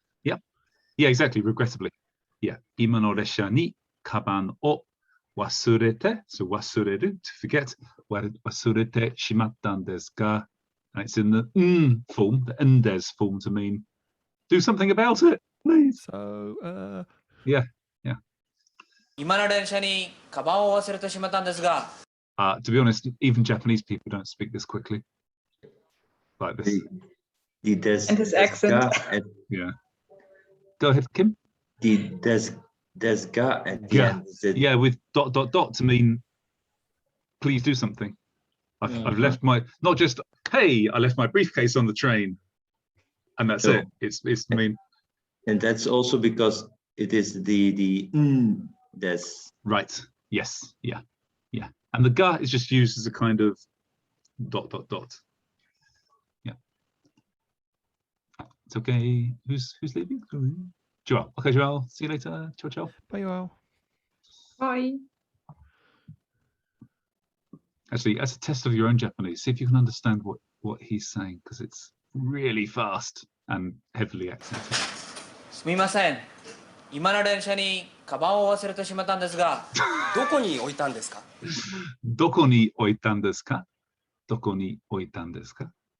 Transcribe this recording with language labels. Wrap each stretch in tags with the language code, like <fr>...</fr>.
<en>Yep. Yeah, exactly. Regrettably. Yeah.</en> <ja>Ima no resha ni kaban o wasurete. So wasureru,</ja> <en>to forget.</en> <ja>Wasurete shimattan desu ka.</ja> <en>And it's in the form, the ndes form, to mean do something about it, please. So, yeah, yeah.</en> <ja>今の電車にカバンを忘れてしまったんですが。</ja> <en>To be honest, even Japanese people don't speak this quickly. Like this. And his accent. Yeah. Go ahead, Kim. There's ga at the end. Yeah, with ... to mean please do something. I've left my, not just, hey, I left my briefcase on the train. And that's it. It's I mean. And that's also because it is the des. Right. Yes. Yeah. Yeah. And the ga is just used as a kind of ... Yeah. It's okay. Who's leaving? Joel. Okay, Joel. See you later. Ciao, ciao. Bye, Joel. Bye. Actually, as a test of your own Japanese, see if you can understand what he's saying, because it's really fast and heavily accented.</en> <ja>すみません。今の電車にカバンを忘れてしまったんですが、どこに置いたんですか？どこに置いたんですか？どこに置いたんですか？</ja>